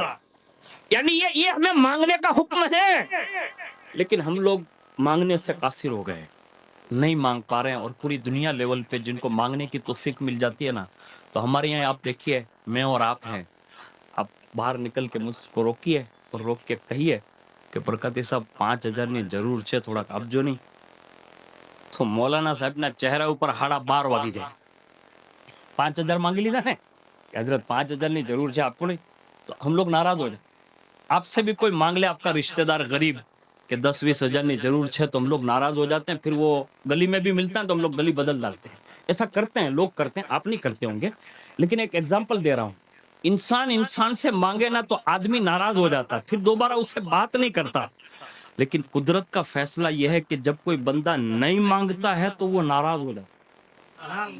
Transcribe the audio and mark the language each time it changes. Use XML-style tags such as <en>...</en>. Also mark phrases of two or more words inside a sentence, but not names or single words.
<ur>یعنی یہ ہمیں مانگنے کا حکم ہے، لیکن ہم لوگ مانگنے سے قاصر ہو گئے، نہیں مانگ پا رہے ہیں۔ اور پوری دنیا لیول پہ جن کو مانگنے کی توفیق مل جاتی ہے نا، تو ہمارے یہاں آپ دیکھیے، میں اور آپ ہیں، آپ باہر نکل کے مجھ کو روکیے اور روک کے کہیے کہ برکاتی صاحب</ur> <gu>5,000 ની જરૂર છે, થોડાક આપજો નહીં, તો મૌલાના સાહેબના ચહેરા ઉપર 12:30 વાગી જાય। 5,000 માંગી લીધા ને</gu> <ur>کہ حضرت</ur> <gu>5,000 ની જરૂર છે, આપો નહીં،</gu> <ur>تو ہم لوگ ناراض ہو جائیں۔ آپ سے بھی کوئی مانگ لے، آپ کا رشتہ دار غریب، کہ 10-20 ہزار</ur> <gu>ની જરૂર છે،</gu> <ur>تو ہم لوگ ناراض ہو جاتے ہیں۔ پھر وہ گلی میں بھی ملتا ہے تو ہم لوگ گلی بدل ڈالتے ہیں۔ ایسا کرتے ہیں لوگ، کرتے ہیں، آپ نہیں کرتے ہوں گے، لیکن ایک ایگزامپل دے رہا ہوں۔ انسان سے مانگے نا تو آدمی ناراض ہو جاتا ہے، پھر دوبارہ اس سے بات نہیں کرتا۔ لیکن قدرت کا فیصلہ یہ ہے کہ جب کوئی بندہ نہیں مانگتا ہے تو وہ ناراض ہو جاتا ہے۔</ur>